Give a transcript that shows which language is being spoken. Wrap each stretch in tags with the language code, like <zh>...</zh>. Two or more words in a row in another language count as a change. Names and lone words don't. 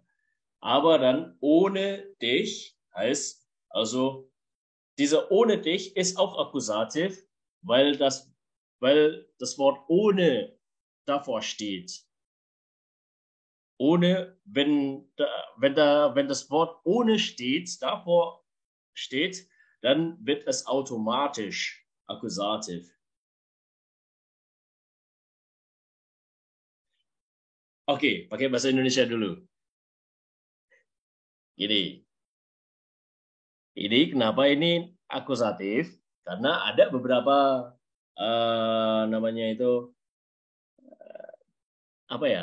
<de>Aber dann ohne dich heißt, also diese ohne dich ist auch Akkusativ, weil das Wort ohne davor steht. Ohne, wenn das Wort ohne davor steht, dann wird es automatisch Akkusativ.</de> <id>Oke, pakai bahasa Indonesia dulu. Gini. Ini kenapa ini akusatif? Karena ada beberapa namanya itu apa ya?</id>